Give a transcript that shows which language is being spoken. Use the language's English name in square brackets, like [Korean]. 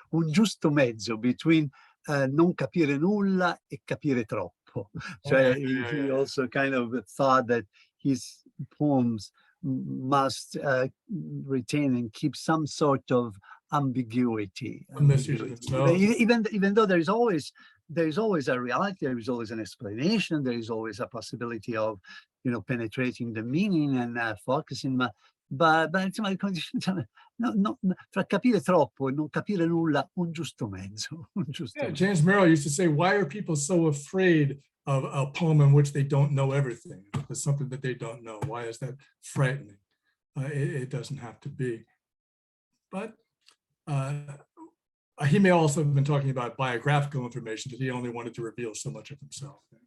[Italian] Un giusto mezzo between non capire nulla e capire troppo. [English] So he also kind of thought that his poems must retain and keep some sort of ambiguity. Even though there is always a reality, there is always an explanation, there is always a possibility of, you know, penetrating the meaning and focusing. [Italian] But insomma, no, fra capire troppo e non capire nulla, un giusto mezzo. [English] James Merrill used to say, why are people so afraid of a poem in which they don't know everything? There's something that they don't know. Why is that frightening? It doesn't have to be. But he may also have been talking about biographical information, that he only wanted to reveal so much of himself.